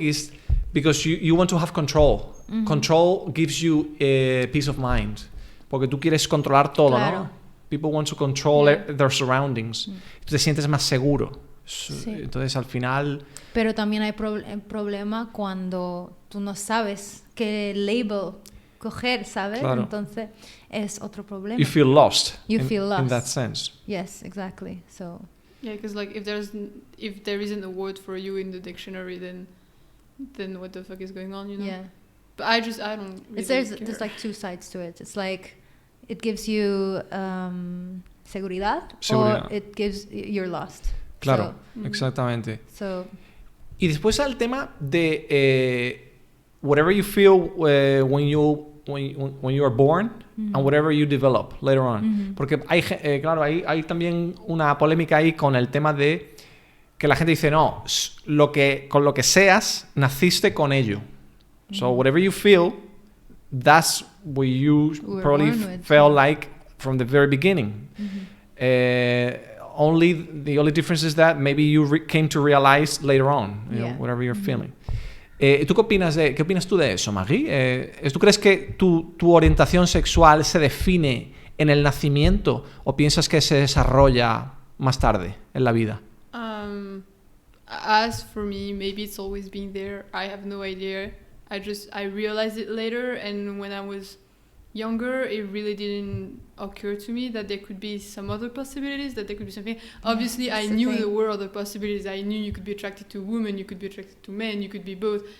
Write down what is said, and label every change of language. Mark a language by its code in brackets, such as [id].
[en] Is because you want to have control. Control gives you a peace of mind, [es] porque tú quieres controlar todo, Claro. ¿no? [en] People want to control their surroundings. [es] Tú te sientes más seguro. Sí. Entonces al final. Pero también hay problema cuando tú no sabes qué label coger, ¿sabes? Claro. Entonces es otro problema. [en] You feel lost. You feel lost. In that sense. Yes, exactly. So. Yeah, because like if there isn't a word for you in the dictionary, then what the fuck is going on, you know? Yeah. But I don't really There's care. two sides to it. It's like it gives you [es] seguridad, [en] or it gives you're lost. [es] Claro, [en] So, [es] exactamente. [en] So. [es] Y después al tema de [en] whatever you feel when you are born and whatever you develop later on. [es] Porque claro, hay también una polémica ahí con el tema de que la gente dice, no, con lo que seas, naciste con ello. [en] So whatever you feel, that's what you probably felt like from the very beginning. The only difference is that maybe you came to realize later on, you know, whatever you're feeling. [es] ¿Tú qué opinas tú de eso, Marie? ¿Tú crees que tu orientación sexual se define en el nacimiento o piensas que se desarrolla más tarde en la vida? [en] As for me, maybe it's always been there. I have no idea. I realized it later, and when I was younger, it really didn't occur to me that there could be some other possibilities, that there could be something. Obviously, I knew there were other possibilities. I knew you could be attracted to women, you could be attracted to men, you could be both.